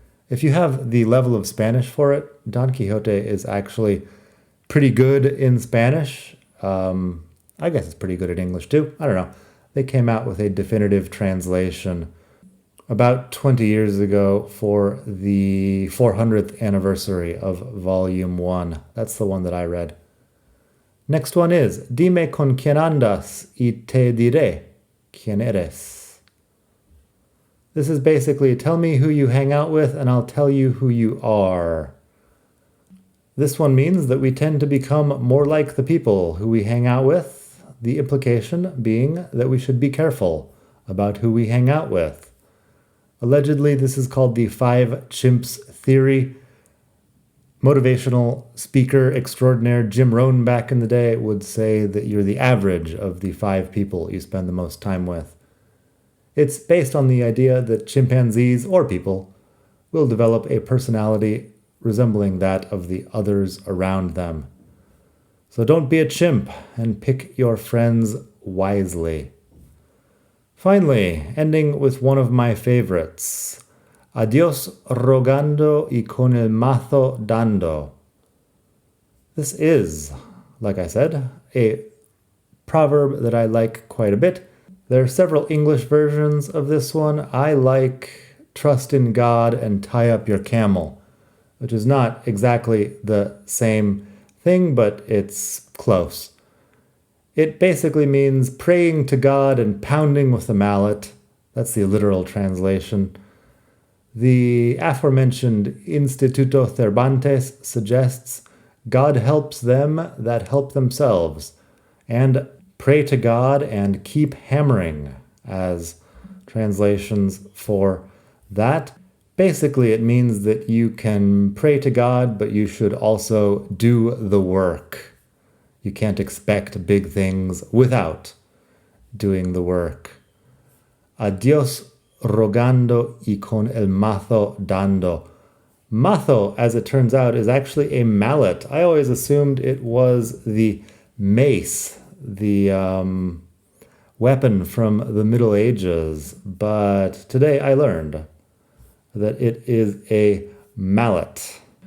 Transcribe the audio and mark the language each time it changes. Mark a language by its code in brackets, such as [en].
[en] If you have the level of Spanish for it, Don Quixote is actually pretty good in Spanish. I guess it's pretty good in English too. I don't know. They came out with a definitive translation about 20 years ago for the 400th anniversary of Volume 1. That's the one that I read. [es] Next one is, Dime con quien andas y te diré quién eres. [en] This is basically, tell me who you hang out with and I'll tell you who you are. This one means that we tend to become more like the people who we hang out with, the implication being that we should be careful about who we hang out with. Allegedly, this is called the 5 chimps theory. Motivational speaker extraordinaire Jim Rohn back in the day would say that you're the average of the 5 people you spend the most time with. It's based on the idea that chimpanzees, or people, will develop a personality resembling that of the others around them. So don't be a chimp and pick your friends wisely. Finally, ending with one of my favorites. [es] Adiós rogando y con el mazo dando. [en] This is, like I said, a proverb that I like quite a bit. There are several English versions of this one. I like trust in God and tie up your camel, which is not exactly the same thing, but it's close. It basically means praying to God and pounding with the mallet. That's the literal translation. The aforementioned Instituto Cervantes suggests God helps them that help themselves, and pray to God and keep hammering as translations for that. Basically, it means that you can pray to God, but you should also do the work. You can't expect big things without doing the work. [es] Adiós rogando y con el mazo dando. [en] Mazo, as it turns out, is actually a mallet. I always assumed it was the mace, the weapon from the Middle Ages, but today I learned that it is a mallet.